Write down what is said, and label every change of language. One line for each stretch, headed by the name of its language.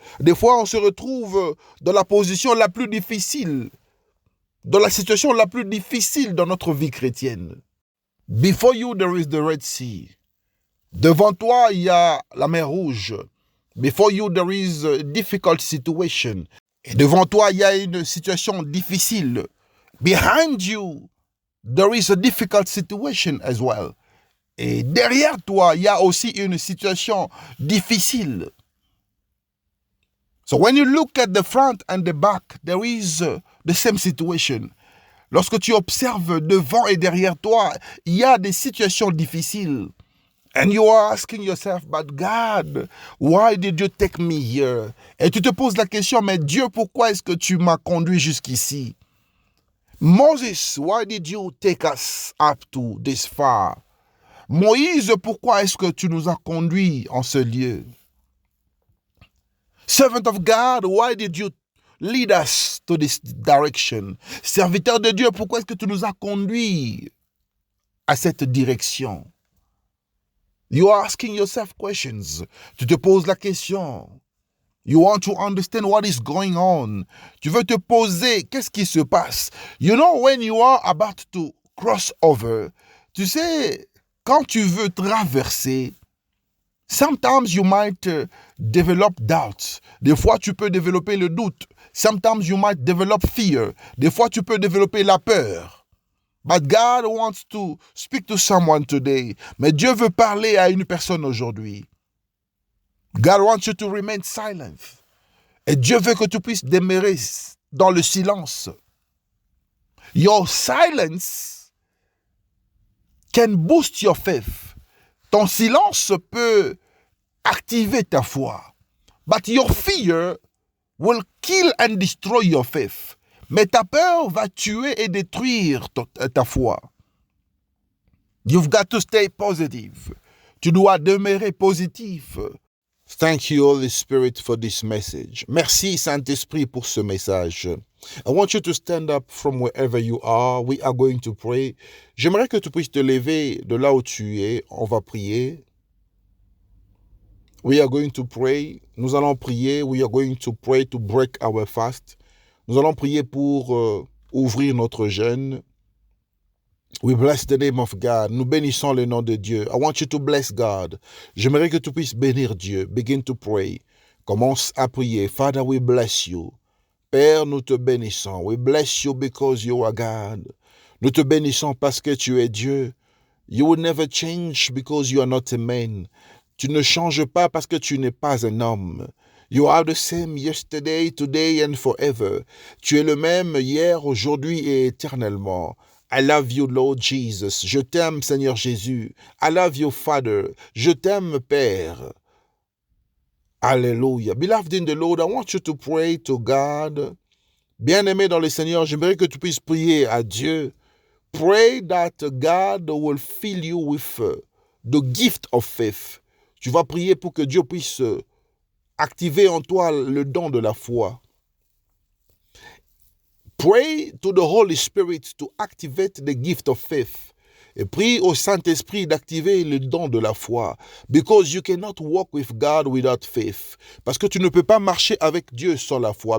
French: Des fois, on se retrouve dans la position la plus difficile, dans la situation la plus difficile dans notre vie chrétienne.
English: Before you, there is the Red Sea.
French: Devant toi, il y a la mer Rouge.
English: Before you, there is a difficult situation.
French: Et devant toi, il y a une situation difficile.
English: Behind you, there is a difficult situation as well.
French: Et derrière toi, il y a aussi une situation difficile.
English: So when you look at the front and the back, there is the same situation.
French: Lorsque tu observes devant et derrière toi, il y a des situations difficiles.
English: And you are asking yourself, but God, why did you take me here?
French: Et tu te poses la question, mais Dieu, pourquoi est-ce que tu m'as conduit jusqu'ici?
English: Moses, why did you take us up to this far?
French: Moïse, pourquoi est-ce que tu nous as conduits en ce lieu?
English: Servant of God, why did you lead us to this direction?
French: Serviteur de Dieu, pourquoi est-ce que tu nous as conduits à cette direction?
English: You are asking yourself questions.
French: Tu te poses la question.
English: You want to understand what is going on.
French: Tu veux te poser, qu'est-ce qui se passe?
English: You know, when you are about to cross over,
French: tu sais, quand tu veux traverser,
English: sometimes you might develop doubts.
French: Des fois, tu peux développer le doute.
English: Sometimes you might develop fear.
French: Des fois, tu peux développer la peur.
English: But God wants to speak to someone today.
French: Mais Dieu veut parler à une personne aujourd'hui.
English: God wants you to remain silent.
French: Et Dieu veut que tu puisses demeurer dans le silence.
English: Your silence can boost your faith.
French: Ton silence peut activer ta foi.
English: But your fear will kill and destroy your faith.
French: Mais ta peur va tuer et détruire ta foi.
English: You've got to stay positive.
French: Tu dois demeurer positif.
English: Thank you, Holy Spirit, for this message.
French: Merci, Saint-Esprit, pour ce message.
English: I want you to stand up from wherever you are. We are going to pray.
French: J'aimerais que tu puisses te lever de là où tu es. On va prier.
English: We are going to pray.
French: Nous allons prier.
English: We are going to pray to break our fast.
French: Nous allons prier pour ouvrir notre jeûne.
English: We bless the name of God.
French: Nous bénissons le nom de Dieu.
English: I want you to bless God.
French: J'aimerais que tu puisses bénir Dieu.
English: Begin to pray.
French: Commence à prier.
English: Father, we bless you.
French: Père, nous te bénissons.
English: We bless you because you are God.
French: Nous te bénissons parce que tu es Dieu.
English: You will never change because you are not a man.
French: Tu ne changes pas parce que tu n'es pas un homme.
English: You are the same yesterday, today and forever.
French: Tu es le même hier, aujourd'hui et éternellement.
English: I love you, Lord Jesus.
French: Je t'aime, Seigneur Jésus.
English: I love you, Father.
French: Je t'aime, Père.
English: Alléluia. Beloved in the Lord, I want you to pray to God.
French: Bien-aimé dans le Seigneur, j'aimerais que tu puisses prier à Dieu.
English: Pray that God will fill you with the gift of faith.
French: Tu vas prier pour que Dieu puisse activer en toi le don de la foi.
English: Pray to the Holy Spirit to activate the gift of faith.
French: Et prie au Saint-Esprit d'activer le don de la foi.
English: Because you cannot walk with God without faith.
French: Parce que tu ne peux pas marcher avec Dieu sans la foi.